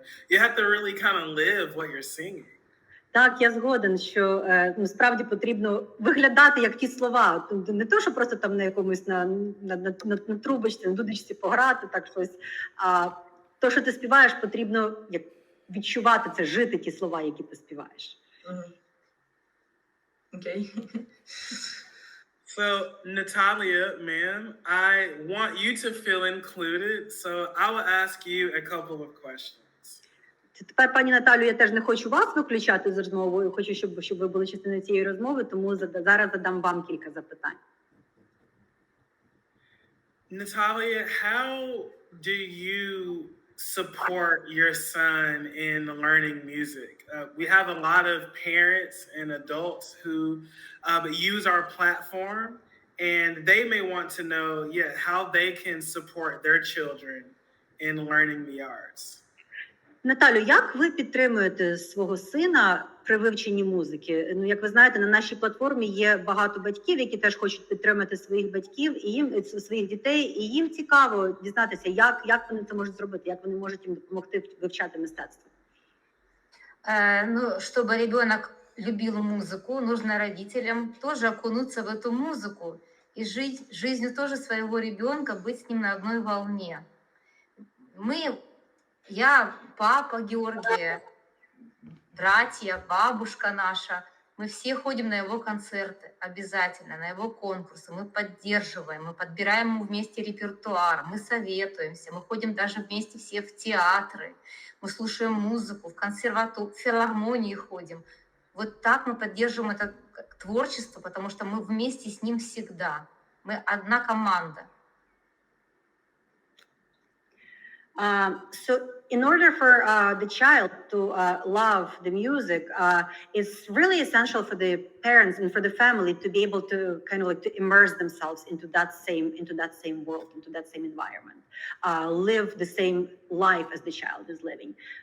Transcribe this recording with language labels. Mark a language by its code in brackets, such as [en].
[en] You have to really kind of live what you're singing. [uk] Так, я згоден, що справді потрібно виглядати як ті слова. Не то, що просто там на якомусь на трубочці, на дудочці пограти, так щось. А то, що ти співаєш, потрібно відчувати це, жити ті слова, які ти співаєш. Окей. [en] So, Natalya, ma'am, I want you to feel included, so I will ask you a couple of questions. [uk] Тепер, пані Наталю, я теж не хочу вас виключати з розмовою, хочу, щоб ви були частиною цієї розмови, тому зараз задам вам кілька запитань. [en] Natalya, how do you support your son in learning music? We have a lot of parents and adults who use our platform and they may want to know, how they can support their children in learning the arts. [uk] Наталю, як ви підтримуєте свого сина при вивченні музики? Ну, як ви знаєте, на нашій платформі є багато батьків, які теж хочуть підтримати своїх батьків і їм своїх дітей, і їм цікаво дізнатися, як вони це можуть зробити, як вони можуть їм допомогти вивчати мистецтво. [ru] Ну, чтобы ребенок любил музыку, нужно родителям тоже окунуться в эту музыку и жить жизнью тоже своего ребенка, быть с ним на одной волне. Я, папа Георгия, братья, бабушка наша, мы все ходим на его концерты, обязательно, на его конкурсы, мы поддерживаем, мы подбираем ему вместе репертуар, мы советуемся, мы ходим даже вместе все в театры, мы слушаем музыку, в филармонии ходим. Вот так мы поддерживаем это творчество, потому что мы вместе с ним всегда. Мы одна команда. [en] So in order for the child to love the music, it's really essential for the parents and for the family to be able to kind of like to immerse themselves into that same world, into that same environment, live the same life as the child is living.